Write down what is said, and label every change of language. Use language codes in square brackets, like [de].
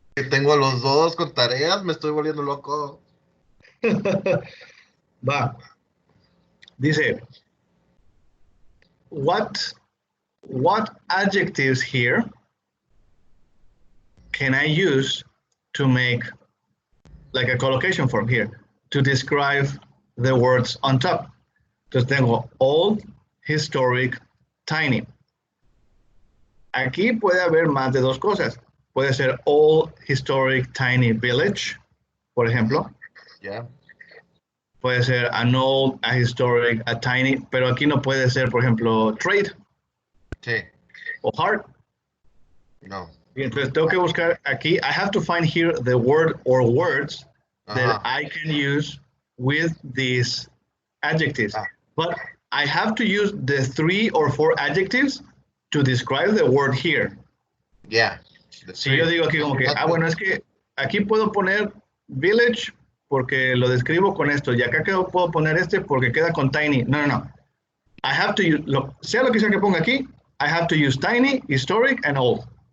[es] Tengo a los dos con tareas, me estoy volviendo loco. Va. Dice, [en] what adjectives here can I use to make like a collocation form here to describe the words on top? [es] Entonces tengo old, historic, tiny. Aquí puede haber más de 2 cosas. Puede ser old, historic, tiny village, por ejemplo. [en] Yeah. [es] Puede ser [en] an old, a historic, a tiny, [es] pero aquí no puede ser, por ejemplo, trade. Sí. O hard. No. Y entonces tengo que buscar aquí. [en] I have to find here the word or words that I can use with these adjectives. But I have to use the 3 or 4 adjectives to describe the word here. Yeah. [es] Si yo digo aquí como que, bueno, es que aquí puedo poner village porque lo describo con esto, y acá puedo poner este porque queda con tiny. [en] No, no, no. I have to use, [es] sea lo que sea que ponga aquí, [en] I have to use tiny, historic, and old.